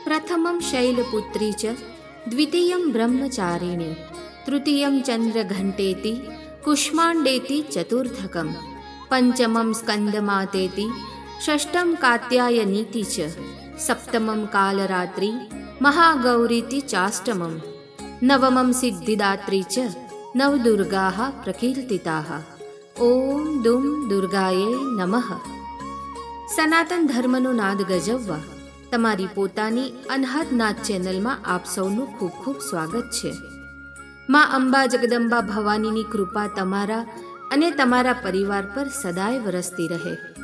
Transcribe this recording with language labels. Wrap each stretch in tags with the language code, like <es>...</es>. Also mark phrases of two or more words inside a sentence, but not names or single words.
<sa>प्रथमं शैलपुत्री च द्वितीयं ब्रह्मचारिणी तृतीयं चन्द्रघण्टेति कुष्माण्डेति चतुर्थकं पंचमं स्कंदमातेति षष्ठं कात्यायनीति च सप्तमं कालरात्रि महागौरीति चाष्टमं नवमं सिद्धिदात्री च नवदुर्गाः प्रकीर्तिताः। ओम दुम દુર્ગાએ નમઃ।</sa> <gu>સનાતન ધર્મનો નાદ ગજવવા તમારી પોતાની અનહદ નાદ ચેનલમાં આપ સૌનું ખૂબ ખૂબ સ્વાગત છે। માં અંબા જગદંબા ભવાનીની કૃપા તમારા અને તમારા પરિવાર પર સદાય વરસતી રહે।</gu>